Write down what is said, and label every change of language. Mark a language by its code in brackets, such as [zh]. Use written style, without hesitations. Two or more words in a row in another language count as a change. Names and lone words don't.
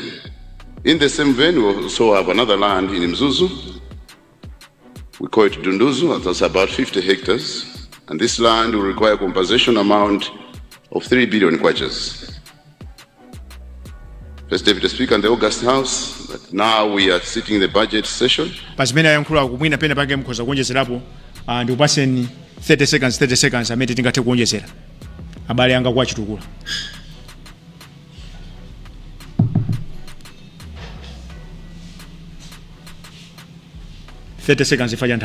[en] In the same vein, we also have another land in Mzuzu. We call it Dunduzu, that's about 50 hectares, and this land will require compensation amount of 3 billion kwajas. First Deputy Speaker in the August House, that now we are sitting in the budget session. [ny] Pasimena yankhula kumwina pena pake mkhoza kuonjezerapo ndikupaseni 30 seconds amene tingathe kuonjezera abale anga kwa chitukula. Ifanya nthawi.